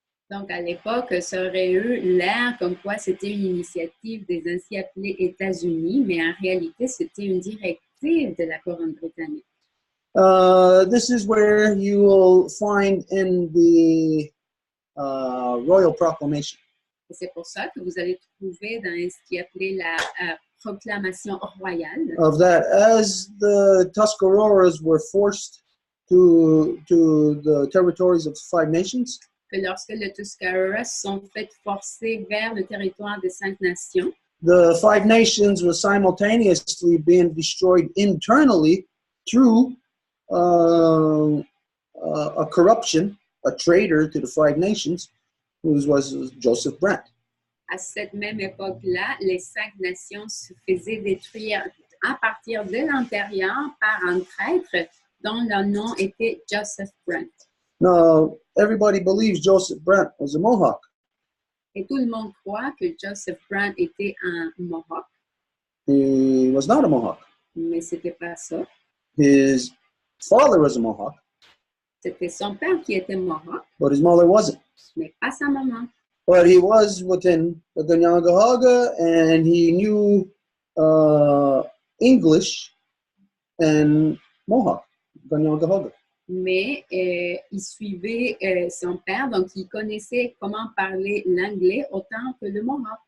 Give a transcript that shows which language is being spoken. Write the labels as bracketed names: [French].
[French] Donc, à l'époque, ça aurait eu l'air comme quoi c'était une initiative des ainsi appelés États-Unis, mais en réalité, c'était une directive de la couronne britannique. [English] This is where you will find in the Royal Proclamation. [French] Et c'est pour ça que vous allez trouver dans ce qui est appelé la proclamation royale. [English] Of that, as the Tuscaroras were forced to the territories of the Five Nations, [French] Que lorsque les Tuscaroras sont fait forcer vers le territoire des 5 nations, [English] the Five Nations were simultaneously being destroyed internally through a corruption, a traitor to the Five Nations, who was Joseph Brant. [French] À cette même époque-là, les 5 nations se faisaient détruire à partir de l'intérieur par un traître dont le nom était Joseph Brant. [English] Now, everybody believes Joseph Brant was a Mohawk. [French] Et tout le monde croit que Joseph Brant était un Mohawk, [English] He was not a Mohawk. [French] mais c'était pas ça. [English] His father was a Mohawk, [French] C'était son père qui était Mohawk, [English] but his mother wasn't. [French] mais pas sa maman. [English] But he was within the Ganyangahaga, and he knew English and Mohawk, Ganyangahaga. [French] Mais il suivait son père, donc il connaissait comment parler l'anglais autant que le Mohawk.